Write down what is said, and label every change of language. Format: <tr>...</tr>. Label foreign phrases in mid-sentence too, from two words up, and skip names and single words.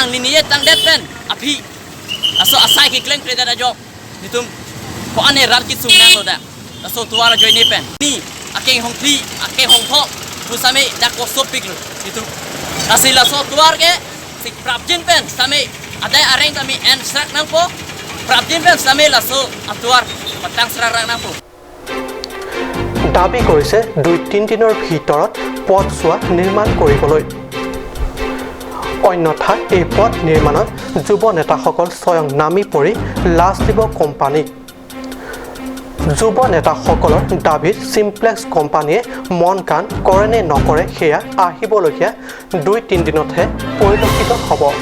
<mjw>niniye tang depen api aso asai ki claim kleda job nitum ko ane rar ki sumnang loda daso tuara join pen ni aking hong thi aking hong thok tu sami dak ko sopik lu itu asila so tuar ke si prapjin pen sami ada areng kami en strak nang po prapjin pen sami la so atuar patang srak nang po</mjw> <as>দাবী কৰিছে 2-3 দিনৰ ভিতৰত পথছোৱা নিৰ্মাণ কৰিবলৈ অন্যথা এই পথ নিৰ্মাণত যুৱ নেতাসকল স্বয়ং নামি পৰি লাজ দিব কোম্পানীক যুৱ নেতাসকলৰ দাবীত চিমপ্লেক্স কোম্পানীয়ে মন কাণ কৰে নে নকৰে সেয়া আহিবলগীয়া 2-3 দিনতহে পৰিলক্ষিত হ'ব</as>